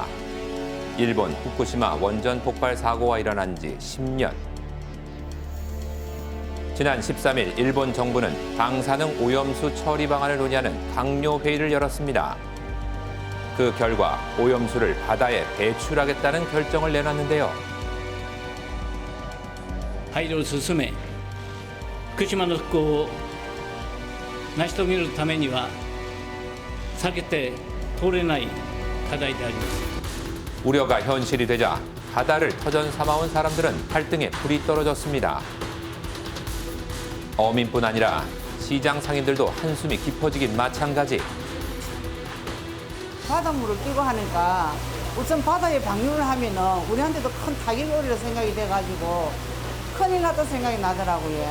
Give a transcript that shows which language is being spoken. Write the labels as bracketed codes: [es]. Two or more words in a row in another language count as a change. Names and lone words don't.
[ko] 일본 후쿠시마 원전 폭발 사고가 일어난 지 10년. 지난 13일 일본 정부는 방사능 오염수 처리 방안을 논의하는 당뇨 회의를 열었습니다. 그 결과 오염수를 바다에 배출하겠다는 결정을 내놨는데요. [ja] 配慮を進め、福島の復興を成し遂げるためには避けて通れない課題であります。 [ko] 우려가 현실이 되자 바다를 터전 삼아온 사람들은 발등에 불이 떨어졌습니다. 어민뿐 아니라 시장 상인들도 한숨이 깊어지긴 마찬가지. 바닷물을 끼고 하니까 우선 바다에 방류를 하면은 우리한테도 큰 타격이 오리라 생각이 돼가지고 큰일 났다 생각이 나더라고요.